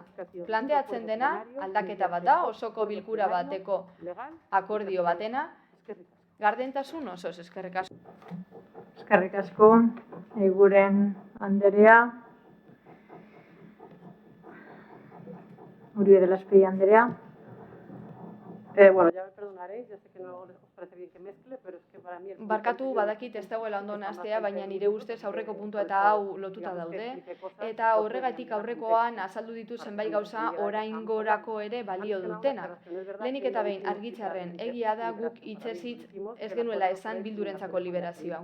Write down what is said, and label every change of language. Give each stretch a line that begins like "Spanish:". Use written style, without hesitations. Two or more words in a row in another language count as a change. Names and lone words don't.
Basque: Planteatzen dena aldaketa bat da, osoko bilkura bateko akordio batena, gardentasun osoz, eskerrik asko. Eskerrik asko, Eguren Anderea. Uribe de la Espey Anderea.
Spanish: Bueno, ya me perdonaréis, ya sé que no parece bien que mezcle, pero es que para mí...
Basque: Barkatu badakit ez dagoela ondo nahastea, baina nire ustez aurreko puntua eta hau lotuta daude, eta horregatik aurrekoan azaldu ditu zenbait gauza oraingorako ere balio dutenak. Lehenik eta behin argitzearren, egia da guk hitzez ez genuela esan Bildurentzako liberazioa.